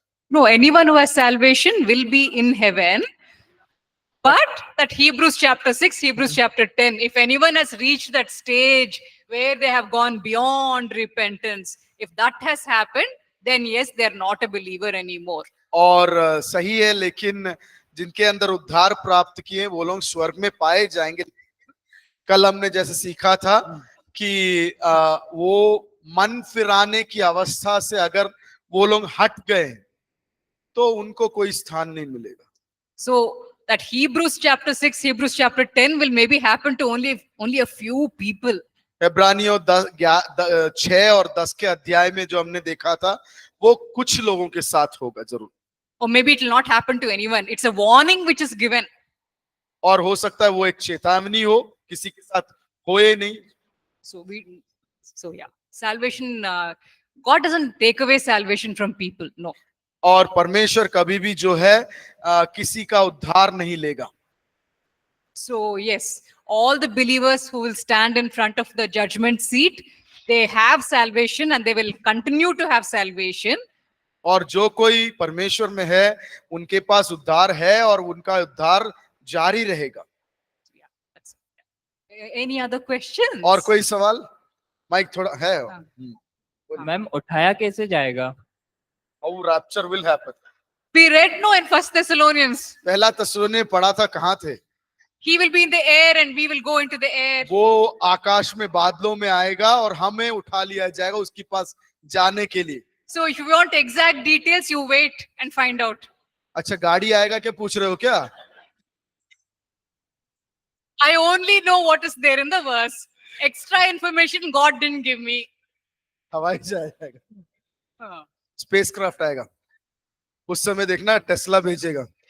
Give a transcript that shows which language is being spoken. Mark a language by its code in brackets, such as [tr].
[en] No, anyone who has salvation will be in heaven. But that Hebrews chapter 6, Hebrews chapter 10, if anyone has reached that stage where they have gone beyond repentance, if that has happened, then yes, they're not a believer anymore. [hi] और सही है, लेकिन जिनके अंदर उद्धार प्राप्त किए वो लोग स्वर्ग में पाए जाएंगे। कल हमने जैसे सीखा था कि वो मन फिराने की अवस्था से अगर वो लोग हट गए तो उनको कोई स्थान नहीं मिलेगा। [en] So that Hebrews chapter 6, Hebrews chapter 10 will maybe happen to only a few people. [hi] इब्रानियों 6 और 10 के अध्याय में जो हमने देखा था, वो कुछ लोगों के साथ होगा जरूर। [en] Or maybe it will not happen to anyone. It's a warning which is given. [hi] और हो सकता है वो एक चेतावनी हो, किसी के साथ होए नहीं। [en] So yeah, salvation, God doesn't take away salvation from people. No. [hi] और परमेश्वर कभी भी जो है किसी का उद्धार नहीं लेगा। [en] So, yes, all the believers who will stand in front of the judgment seat, they have salvation and they will continue to have salvation. [hi] और जो कोई परमेश्वर में है उनके पास उद्धार है और उनका उद्धार जारी रहेगा। [en] Any other questions? [hi] और कोई सवाल? माइक थोड़ा है। हाँ। मैम उठाया कैसे जाएगा? [en] How rapture will happen? We read no in First Thessalonians. [hi] पहला तस्सलोनी में पढ़ा था, कहाँ थे? [en] He will be in the air and we will go into the air. [hi] वो आकाश में बादलों में आएगा और हमें उठा लिया जाएगा उसके पास जाने के लिए। [en] So if you want exact details, you wait and find out. [hi] अच्छा, गाड़ी आएगा क्या पूछ रहे हो क्या? [en] I only know what is there in the verse. Extra information God didn't give me. [hi] हवाई जहाज आएगा, Uh, स्पेसक्राफ्ट आएगा, उस समय देखना टेस्ला भेजेगा।